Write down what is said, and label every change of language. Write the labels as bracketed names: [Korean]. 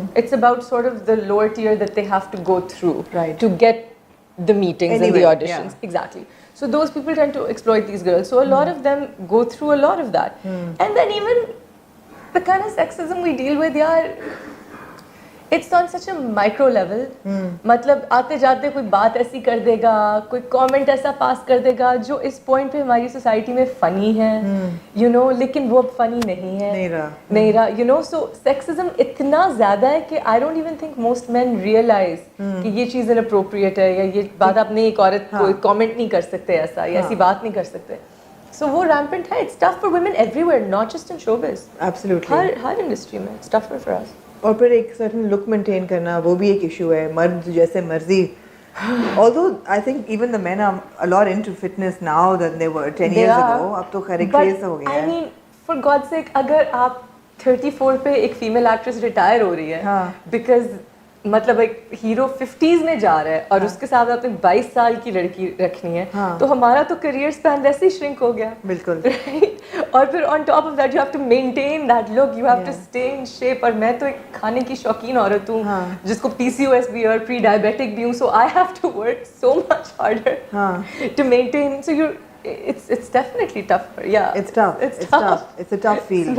[English] It's about sort of the lower tier that they have to go through to get the meetings and the auditions. Exactly. So those people tend to exploit these girls. So a lot of them go through a lot of that. And then even the kind of sexism we deal with, it's on such a micro level. [Urdu] مطلب آتے جاتے کوئی بات ایسی کر دے گا, کوئی comment ایسا پاس کر دے گا جو اس پوائنٹ پہ ہماری سوسائٹی میں فنی ہے, لیکن وہ اب فنی نہیں ہے. سو سیکسزم اتنا زیادہ ہے کہ [English] I don't even think most men realise [Urdu] کہ یہ چیز اناپروپریٹ ہے یا یہ بات آپ نے ایک عورت کو کامنٹ نہیں کر سکتے ایسا یا ایسی بات نہیں کر سکتے. سو وہ ریمپنٹ ہے. [English] It's tough for women everywhere, not just in show biz. Absolutely [Urdu] ہر انڈسٹری میں [English] It's tougher for us. [Urdu] اور پھر ایک سرٹن لک مینٹین کرنا وہ بھی ایک ایشو ہے. مرد جیسے مرضی, [English] although I think even the men are a lot into fitness now than they were 10 years ago. [Urdu] اب تو خیر کریز ہو گیا ہے. [English] I mean, for God's sake, [Urdu] اگر آپ 34 پہ ایک فیمیل ایکٹریس ریٹائر ہو رہی ہے بیکاز مطلب ایک ہیرو 50s میں جا رہا ہے اور اس کے ساتھ آپ نے 22 سال کی لڑکی رکھنی ہے, تو ہمارا تو کریئر اسپین ویسے ہی شرنک ہو گیا. بالکل. اور پھر [English] On top of that you have to maintain that look, you have to stay in shape. [Urdu] اور میں تو ایک کھانے کی شوقین عورت ہوں جس کو PCOS بھی اور پری ڈائبیٹک بھی ہوں. [English] So I have to work so much harder to maintain. So you it's definitely tough. Yeah, it's tough. It's a tough field.